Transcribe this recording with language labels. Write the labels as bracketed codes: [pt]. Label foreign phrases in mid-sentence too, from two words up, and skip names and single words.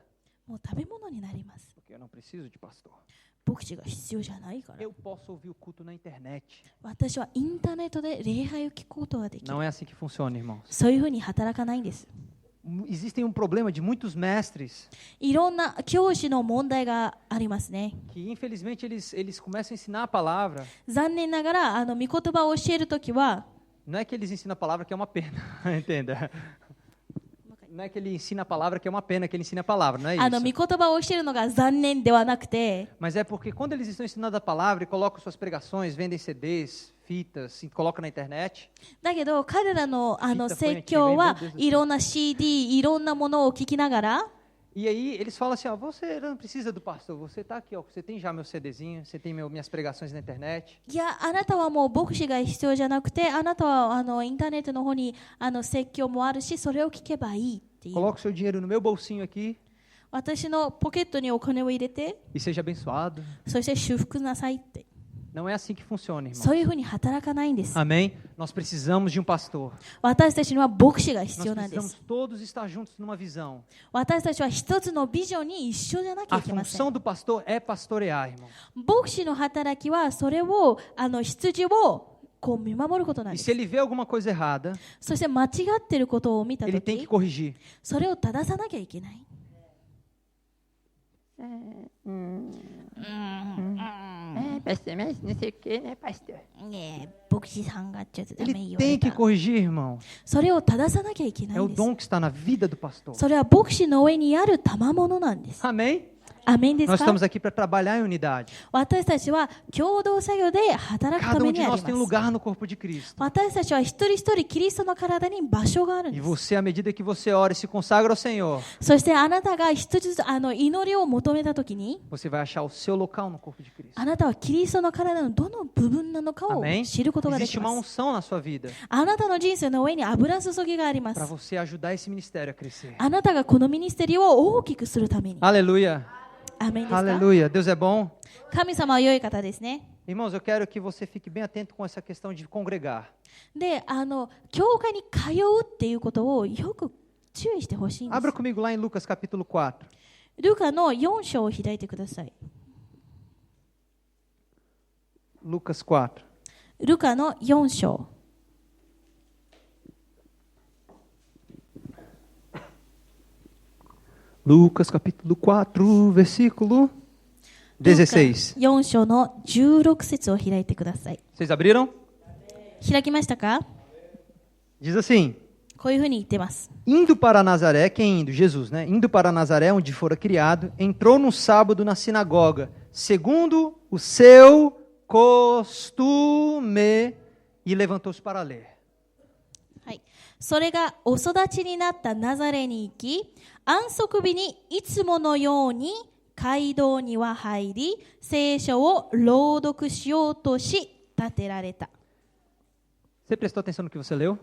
[ja] もう食べ物になります。 [pt] Porque eu não preciso de pastor. [ja] 牧師が必要じゃないから。 [pt] Eu posso ouvir o culto na internet. [ja] 私はインターネットで礼拝を聞くことができる。 [pt] Não é assim que funciona, irmãos. [ja] そういうふうに働かないんです。 [pt] existem um problema de muitos mestres [ja] いろんな教師の問題がありますね。 [pt] que, infelizmente, eles começam a ensinar a palavra. [ja] 残念ながら御言葉を教えるときは [pt] Não é que eles ensinam a palavra que é uma pena, entenda. Não é que ele ensina a palavra que é uma pena que ele ensina a palavra, não é [ja] 御 [pt] isso. [ja] 言葉を教えるのが残念ではなくて [pt] Mas é porque quando eles estão ensinando a palavra e colocam suas pregações, vendem CDs, fitas, e colocam na internet, [ja] だけど彼らの聞いた説教は声がいろんな CD いろんなものを聞きながら [pt] e aí eles falam assim, ó, você não precisa do pastor, você está aqui, ó, você tem já meu CDzinho, você tem minhas pregações na internet. [ja] いやあなたはもう牧師が必要じゃなくてあなたはインターネットの方に説教もあるしそれを聞けばいいっていう [pt] Coloca o seu dinheiro no meu bolsinho aqui [ja] 私のポケットにお金を入れて [pt] e seja abençoado. [ja] そして祝福なさいって [pt] Não é assim que funciona, irmão. [ja] そういうふうに働かないんです [pt] Amém? Nós precisamos de um pastor. [ja] 私たちには牧師が必 [pt] Nós [ja] 要なんで [pt] precisamos [ja] す [pt] todos estar juntos numa visão. [ja] 私たちは一つのビジョンに一緒じゃなきゃ [pt] A [ja] いけませ [pt] função [ja] ん [pt] do pastor é pastorear, irmão. [ja] 牧師の働きはそれを羊をこう見守ることなん [pt] E [ja] で [pt] se [ja] す [pt] ele vê alguma coisa errada, [ja] そして間違っていることを見た [pt] ele [ja] と [pt] tem que [ja] き [pt] corrigir. [ja] それを正さなきゃいけない [pt] pastor, mas não sei o que, né, pastor? [ja] ねえ牧師さんがちょっとダメ [pt] Ele [ja] 言わ [pt] tem [ja] れ [pt] que [ja] た [pt] corrigir, irmão. [ja] それを正さなきゃいけな [pt] É [ja] い [pt] o [ja] んです [pt] dom que está na vida do pastor. [ja] それは牧師の上にある賜物なんです [pt] Amém? [ja] アメンです [pt] Nós [ja] か [pt] estamos aqui para trabalhar em unidade. [ja] 私たちは共同作業で働くた [pt] Cada [ja] め [pt] um [ja] に [pt] de [ja] あり [pt] nós tem um [ja] ます [pt] lugar no corpo de Cristo. [ja] 私たちは一人一人キリストの体に場所があるん [pt] E [ja] です [pt] você, à medida que você ora e se consagra ao Senhor, [ja] そしてあなたが一つずつ祈りを求めたときに [pt] você vai achar o seu local no corpo de Cristo. [ja] あなたはキリストの体のどの部分なのかを [pt] Amém? [ja] 知ることがで [pt] Existe [ja] き [pt] uma [ja] ます [pt] unção na sua vida [ja] あなたの人生の上に油注ぎがありま [pt] para [ja] す [pt] você ajudar esse ministério a crescer. [ja] あなたがこのミニステリーを大きくするために [pt] Aleluia. [ja] アメンですか [pt] Aleluia. Deus é bom. [ja] 神様は良い方ですね [pt] Irmãos, eu quero que você fique bem atento com essa questão de congregar. [ja] で教会に通うっていうことをよく注意してほしいんです [pt] Abra comigo lá em Lucas capítulo 4. [ja] ルカの4章を開いてください [pt] Lucas 4. [ja] ルカの4章 [pt] Lucas capítulo 4, versículo 16. [ja] 4 章の16節を開いてください [pt] Vocês abriram? [ja] 開きましたか [pt] Diz assim: [ja] こういうふうに言ってます [pt] Indo para Nazaré, quem indo? Jesus, né? Indo para Nazaré, onde fora criado, entrou no sábado na sinagoga, segundo o seu costume, e levantou-se para ler. [ja] はい、それがお育ちになったナザレに行き安息日にいつものように街道には入り聖書を朗読しようとし立てられた [pt] Você prestou atenção no que você leu?